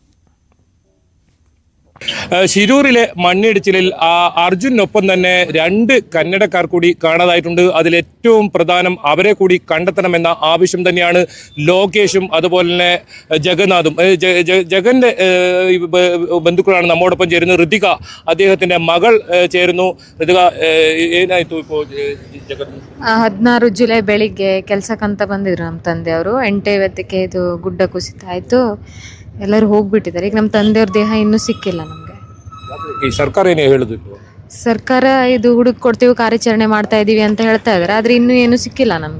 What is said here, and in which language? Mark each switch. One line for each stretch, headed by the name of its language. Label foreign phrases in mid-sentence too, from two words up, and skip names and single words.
Malayalam: ശിരൂരിലെ മണ്ണിടിച്ചിലിൽ അർജുനൊപ്പം തന്നെ 2 കന്നഡക്കാർ കൂടി കാണാതായിട്ടുണ്ട്. അതിലേറ്റവും പ്രധാനം അവരെ കൂടി കണ്ടെത്തണമെന്ന ആവശ്യം തന്നെയാണ് ലോകേഷും അതുപോലെ തന്നെ ജഗന്നാഥും. ജഗന്റെ ബന്ധുക്കളാണ് നമ്മോടൊപ്പം ചേരുന്നത്. ഋതിക, അദ്ദേഹത്തിന്റെ മകൾ ചേരുന്നു. ഋതിക,
Kannada: ಏನಾಯ್ತು ಇಪ್ಪೋ ಜಗನ್? 16 ಜುಲೈ ಬೆಳಿಗ್ಗೆ ಕೆಲ್ಸಕ್ಕಂತ ಬಂದಿದ್ರು ನಮ್ಮ ತಂದೆಯವರು. 8:50ಕ್ಕೆ ಇದು ಗುಡ್ಡ ಕುಸಿತ ಆಯ್ತು, ಎಲ್ಲರೂ ಹೋಗ್ಬಿಟ್ಟಿದ್ದಾರೆ. ಈಗ ನಮ್ಮ ತಂದೆಯವ್ರ ದೇಹ ಇನ್ನೂ ಸಿಕ್ಕಿಲ್ಲ ನಮ್ಗೆ. ಈ ಸರ್ಕಾರ ಏನೇ ಹೇಳುದು? ಸರ್ಕಾರ ಇದು ಹುಡುಕ್ ಕೊಡ್ತೀವಿ, ಕಾರ್ಯಾಚರಣೆ ಮಾಡ್ತಾ ಇದೀವಿ ಅಂತ ಹೇಳ್ತಾ ಇದಾರೆ, ಆದ್ರೆ ಇನ್ನೂ ಏನು ಸಿಕ್ಕಿಲ್ಲ ನಮ್ಗೆ.